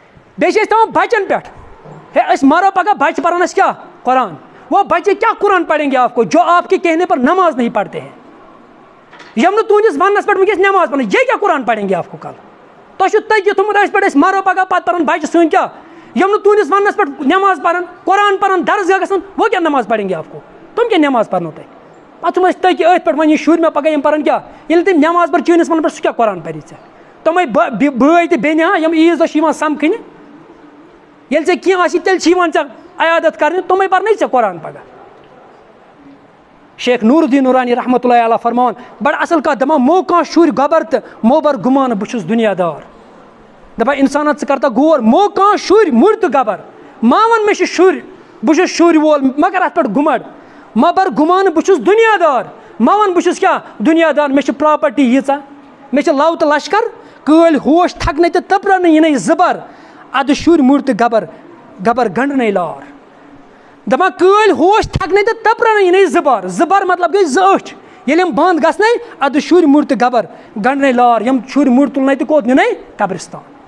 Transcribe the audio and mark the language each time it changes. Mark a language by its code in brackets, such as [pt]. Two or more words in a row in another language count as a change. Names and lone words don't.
[ks] بیٚیہِ چھِ أسۍ تھاوان بَچَن پٮ۪ٹھ ہے أسۍ مارو پگہ بچہ پڑھن اَسہِ کیا قرآن [ur] وہ بچے کیا قرآن پڑھیں گے آپ کو جو آپ کے کہنے پر نماز نہیں پڑھتے ہیں [ks] یم نہٕ تُہٕنٛدِس وننس پٮ۪ٹھ وٕنکٮ۪س نماز پڑھن یہ [ur] کیا قرآن پڑھیں گے آپ کو [ks] کل تۄہہِ چھُو تٔتی تھوٚمُت أسۍ پٮ۪ٹھ أسۍ مارو پگہ پتہٕ پرن بچہِ سٲنۍ کیٛاہ یم نہٕ تُہٕنٛدِس وننس پٮ۪ٹھ نماز پرن قرآن پرن درسگاہ گژھن [ur] وہ کیا نماز پڑھیں گے آپ کو [ks] تِم کیٛاہ نماز پرنو تۄہہِ پتہٕ چھُم أسۍ تٔتی أتھۍ پٮ۪ٹھ وۄنۍ یہِ شُرۍ مےٚ پگہ یِم پرن کیٛاہ ییٚلہِ تِم نماز پَرِ چٲنِس وننس پٮ۪ٹھ سُہ کیٛاہ قرآن پری ژےٚ تِمے بٲے تہِ بیٚنہِ ہا یِم عیٖذ دۄہ چھِ یِوان سمکھٕنہِ ییٚلہِ ژےٚ کینٛہہ آسی تیٚلہِ چھِ یِوان ژےٚ عیادت کرنہِ تِمے پرنٕے ژےٚ قرآن پگہ شیخ نور الدین نورانی رحمۃ اللہ علیہ فرماوان بڑٕ اصل کتھ دپان مو کانٛہہ شُرۍ گۄبر تہٕ مو بر گُمان بہٕ چھُس دُنیا دار دپان انسانا ژٕ کر تا غور مو کانٛہہ شُرۍ مُڑ تہٕ گبر ما وَن مےٚ چھِ شُرۍ بہٕ چھُس شُرۍ وول مگر اتھ پٮ۪ٹھ گُمڑ ما بر گُمان بہٕ چھُس دُنیا دار ما وَن بہٕ چھُس کیٛاہ دُنیا دار مےٚ چھِ پراپرٹی ییٖژاہ مےٚ چھِ لو تہٕ لشکر کٲلۍ ہوش تھکنَے تہٕ تٔپرَنٕے یِنَے زٕبر اَدٕ شُرۍ مُڑ تہٕ گبر گبر گنڈنَے لار دپان کٲلۍ ہوش تھکنَے تہٕ تٔپرَنٕے یِنَے زٕبر زٕبر مطلب گٔے زٕ أچھ ییٚلہِ یِم بنٛد گژھنَے اَدٕ شُرۍ مُڑ تہٕ گبر گنڈنَے لار یِم شُرۍ مُڑ تُلنَے تہٕ کوٚت نِنَے قبرستان